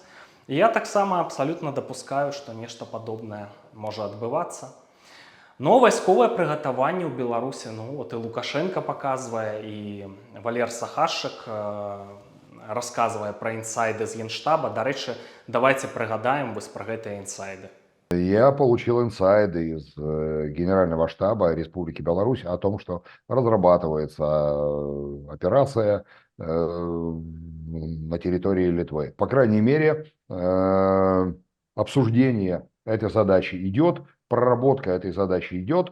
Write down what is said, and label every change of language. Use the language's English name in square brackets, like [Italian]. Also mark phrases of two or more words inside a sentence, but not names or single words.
[Belarusian] І я таксама абсалютна дапускаю, што нешта падобнае можа адбывацца. Но вайсковае прыгатаванне ў Беларусі, вот і Лукашенко паказвае, і Валер Сахашчык расказвае пра інсайды з Генштаба. Дарэчы, давайте прыгадаем вось пра гэтыя інсайды. [Russian] Я получил инсайды из Генерального штаба Республики Беларусь о том, что разрабатывается операция на территории Литвы. По крайней мере, обсуждение этой задачи идет, проработка этой задачи идет.